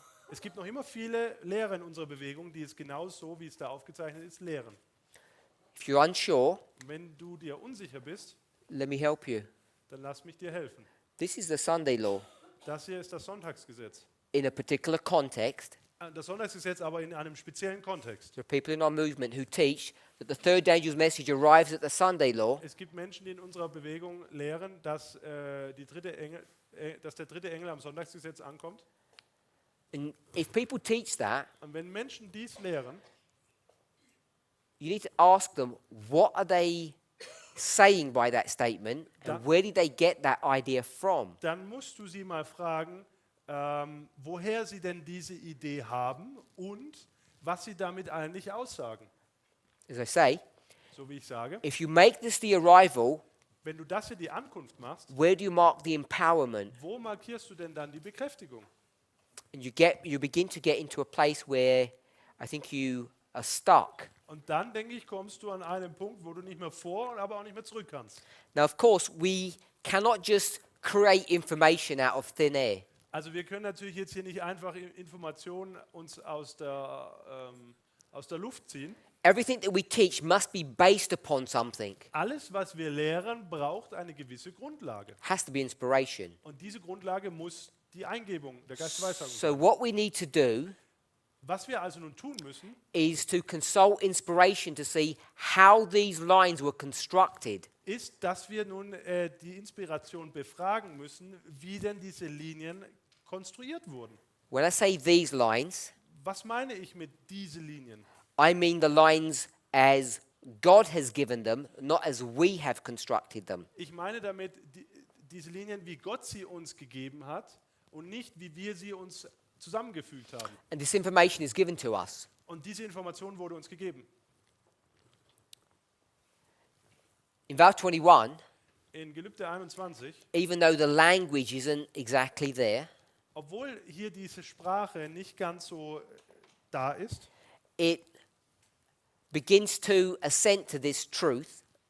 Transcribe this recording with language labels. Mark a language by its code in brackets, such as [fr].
[de] es gibt noch immer viele Lehrer in unserer Bewegung, die es genau so, wie es da aufgezeichnet ist, lehren. [en] If you're unsure, [de] Und wenn du dir unsicher bist, [en] let me help you. [de] dann lass mich dir helfen. [en] This is the Sunday law [de] Das hier ist das Sonntagsgesetz. [en] in a particular context. [de] Das Sonntagsgesetz aber in einem speziellen Kontext. [en] There are people in our movement who teach that the third angel's message arrives at the Sunday law, [de] Es gibt Menschen, die in unserer Bewegung lehren, dass, dass der dritte Engel am Sonntagsgesetz ankommt. [en] and if people teach that, [de] Und wenn Menschen dies lehren, [en] you need to ask them, what are they saying by that statement, and where did they get that idea from? [de] dann musst du sie mal fragen, woher sie denn diese Idee haben und was sie damit eigentlich aussagen. [en] As I say, [de] So wie ich sage, [en] if you make this the arrival, [de] wenn du das hier die Ankunft machst, [en] where do you mark the empowerment? [de] wo markierst du denn dann die Bekräftigung? [en] And you begin to get into a place where I think you are stuck. [de] Und dann, denke ich, kommst du an einen Punkt, wo du nicht mehr vor, aber auch nicht mehr zurück kannst. [en] Now, of course, we cannot just create information out of thin air. [de] Also wir können natürlich jetzt hier nicht einfach Informationen uns aus der Luft ziehen. [en] Everything that we teach must be based upon something. [de] Alles, was wir lehren, braucht eine gewisse Grundlage. [en] Has to be inspiration. [de] Und diese Grundlage muss die Eingebung der Geistesweissagung sein. [en] So what we need to do [de] Was wir also nun tun müssen, [en] is to consult inspiration to see how these lines were constructed. [de] ist, dass wir nun die Inspiration befragen müssen, wie denn diese Linien konstruiert wurden. [en] When I say these lines, [de] Was meine ich mit diese Linien? [en] I mean the lines as God has given them, not as we have constructed them. [de] Ich meine damit diese Linien, wie Gott sie uns gegeben hat und nicht, wie wir sie uns zusammengefügt haben. [en] And this information is given to us. [de] Und diese Information wurde uns gegeben. [en] In verse 21, [de] In Gelübde 21, [en] even though the language isn't exactly there, [de] obwohl hier diese Sprache nicht ganz so da ist, [en] it begins to assent to this truth,